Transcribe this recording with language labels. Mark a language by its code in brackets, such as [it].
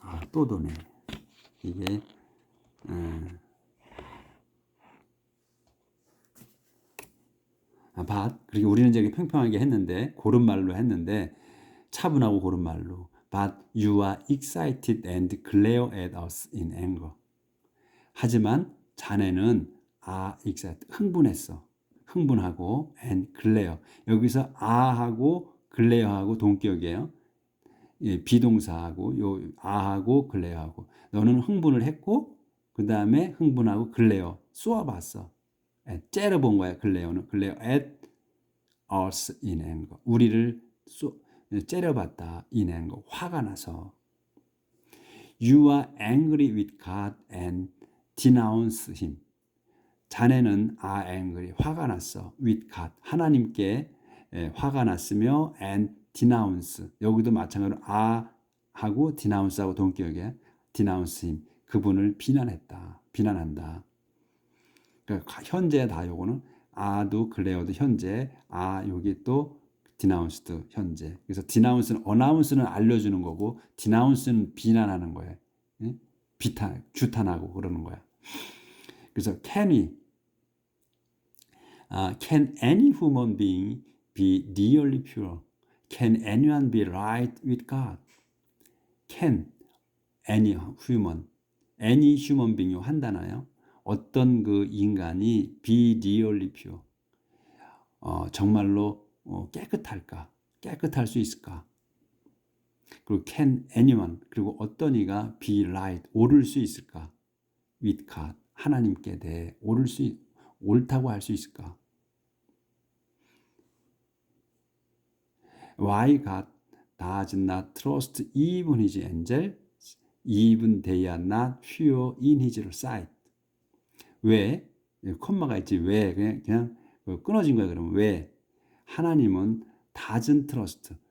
[ko] 또 도네. 이게 그리고 우리는 저기 평평하게 했는데, 고른 말로 했는데, 차분하고 고른 말로. [en] But you are excited and glare at us in anger. [ko] 하지만 자네는 [en] excited, [ko] 흥분하고 [en] and glare. [ko] 여기서 하고 glare하고 동격이에요. 비동사하고 요 하고 [en] glare [ko] 하고. 너는 흥분을 했고, 그 다음에 흥분하고 glare, 쏘아봤어. 째려본 거야. [en] glare는 glare at us in anger. [ko] 우리를 째려봤다. [en] in anger, [ko] 화가 나서. [en] You are angry with God and denounce him. [ko] 자네는 [en] are angry, [ko] 화가 났어. [en] with God, [ko] 하나님께 화가 났으며 [en] and denounce, [ko] 여기도 마찬가지로 하고 denounce하고 동격이야. [en] denounce him, [ko] 그분을 비난한다. 그러니까 현재 다 요거는 도 글레어도 현재, 여기 또 [en] denounce [ko] 도 현재. 그래서 denounce는, [en] announce [ko] 는 알려주는 거고, denounce는 비난하는 거예요. 규탄하고 그러는 거야. 그래서 [en] can any human being be really pure? Can anyone be right with God? Can any human being이 한다나요? [ko] 어떤 그 인간이 [en] be really pure? [ko] 정말로 깨끗할까? 깨끗할 수 있을까? 그리고 [en] can anyone, [ko] 그리고 어떤 이가 [en] be right, [ko] 옳을 수 있을까? [en] with God, [ko] 하나님께 대해 옳다고 할 수 있을까? [en] Why God does not trust even his angels? even they are not pure in his sight. [ko] 왜? 콤마가 있지. 왜? 그냥 끊어진 거야. 그러면 왜? 하나님은 [en] doesn't trust.